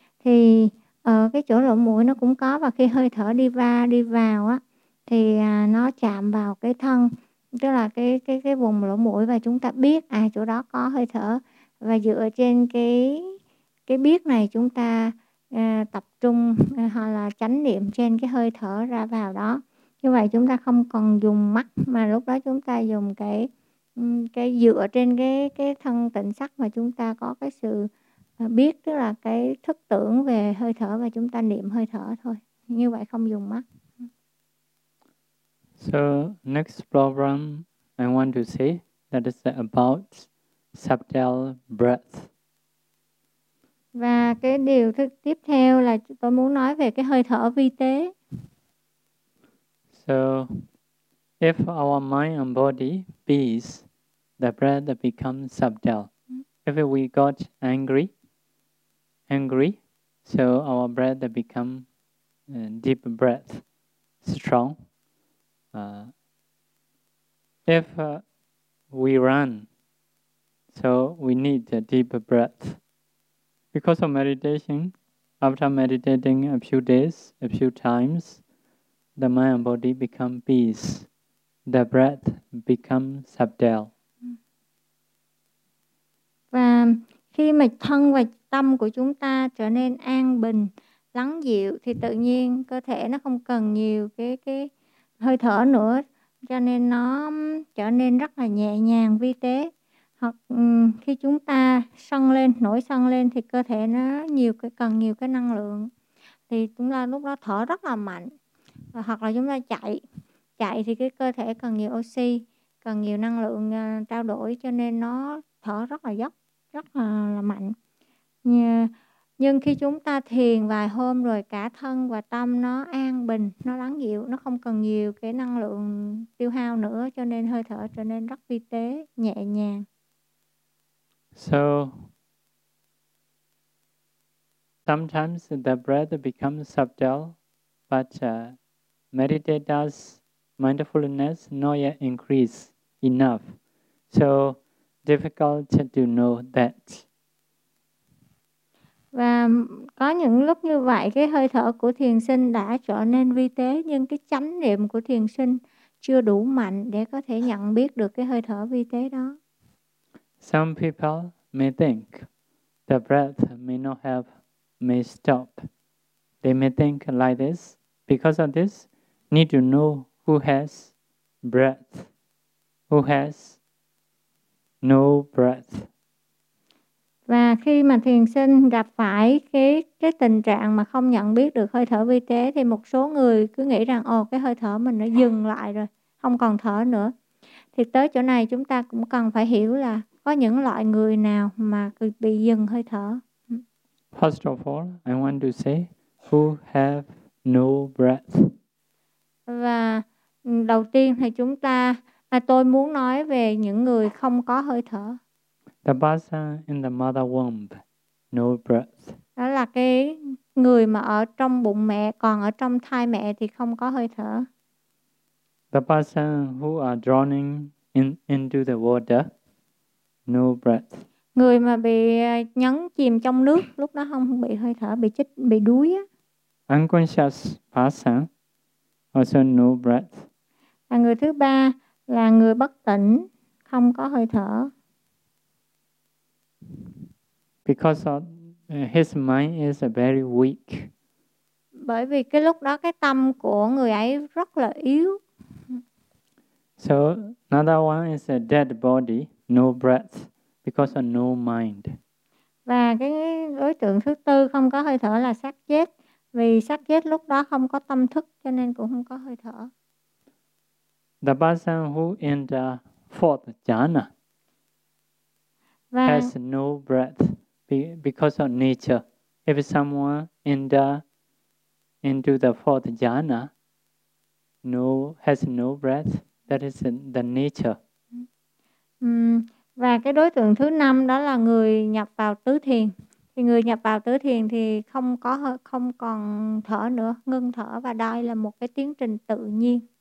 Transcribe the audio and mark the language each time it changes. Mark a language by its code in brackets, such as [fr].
[vi] Thì ở cái chỗ lỗ mũi nó cũng có, và khi hơi thở đi vào á thì nó chạm vào cái thân, tức là cái vùng lỗ mũi, và chúng ta biết à chỗ đó có hơi thở, và dựa trên cái biết này chúng ta tập trung hoặc là chánh niệm trên cái hơi thở ra vào đó. Như vậy chúng ta không còn dùng mắt, mà lúc đó chúng ta dùng cái dựa trên cái thân tịnh sắc, mà chúng ta có cái sự biết, tức là cái thức tưởng về hơi thở và chúng ta niệm hơi thở thôi. Như vậy không dùng mắt. [en] So, next problem I want to say, that is about subtle breath. [vi] Và cái điều tiếp theo là tôi muốn nói về cái hơi thở vi tế. [en] So, if our mind and body peace, the breath becomes subtle. If we got angry, so our breath become deep breath, strong. If we run, so we need a deep breath. Because of meditation, after meditating a few days, a few times, the mind and body become peace. The breath become subtle. [vi] Khi mà thân và tâm của chúng ta trở nên an bình, lắng dịu thì tự nhiên cơ thể nó không cần nhiều cái hơi thở nữa, cho nên nó trở nên rất là nhẹ nhàng, vi tế. Hoặc khi chúng ta nổi sân lên thì cơ thể nó cần nhiều cái năng lượng, thì chúng ta lúc đó thở rất là mạnh. Hoặc là chúng ta chạy thì cái cơ thể cần nhiều oxy, cần nhiều năng lượng trao đổi, cho nên nó thở rất là dốc, rất là mạnh. Nhưng khi chúng ta thiền vài hôm rồi, cả thân và tâm nó an bình, nó lắng dịu, nó không cần nhiều cái năng lượng tiêu hao nữa, cho nên hơi thở trở nên rất vi tế, nhẹ nhàng. [en] So sometimes the breath becomes subtle, but meditator's mindfulness not yet increase enough. So difficult to know that. [vi] Và có những lúc như vậy, cái hơi thở của thiền sinh đã trở nên vi tế, nhưng cái chánh niệm của thiền sinh chưa đủ mạnh để có thể nhận biết được cái hơi thở vi tế đó. [en] Some people may think the breath may not help, may stop. They may think like this. Because of this, need to know who has breath, who has no breath. [vi] Và khi mà thiền sinh gặp phải cái tình trạng mà không nhận biết được hơi thở vi tế, thì một số người cứ nghĩ rằng ồ, cái hơi thở mình nó dừng lại rồi, không còn thở nữa. Thì tới chỗ này chúng ta cũng cần phải hiểu là có những loại người nào mà bị dừng hơi thở. [en] First of all, I want to say who have no breath. [vi] Và đầu tiên thì chúng ta, tôi muốn nói về những người không có hơi thở. [en] The person in the mother womb, no breath. [vi] Đó là cái người mà ở trong bụng mẹ, còn ở trong thai mẹ thì không có hơi thở. [en] The person who are drowning into the water, no breath. [vi] Người mà bị nhấn chìm trong nước, lúc đó không bị hơi thở, bị chết, bị đuối á. [en] Unconscious person, also no breath. [vi] Và người thứ ba là người bất tỉnh, không có hơi thở. [en] Because of his mind is very weak. [vi] Bởi vì cái lúc đó cái tâm của người ấy rất là yếu. [en] So another one is a dead body, no breath, because of no mind. [vi] Và cái đối tượng thứ tư không có hơi thở là xác chết. Vì xác chết lúc đó không có tâm thức cho nên cũng không có hơi thở. [en] The person who in the fourth jhana has no breath because of nature. If someone into the fourth jhana has no breath, that is the nature. [vi] Và cái đối tượng thứ năm đó là người nhập vào tứ thiền. Thì người nhập vào tứ thiền thì không còn thở nữa, ngưng thở, và đây là một cái tiến trình tự nhiên.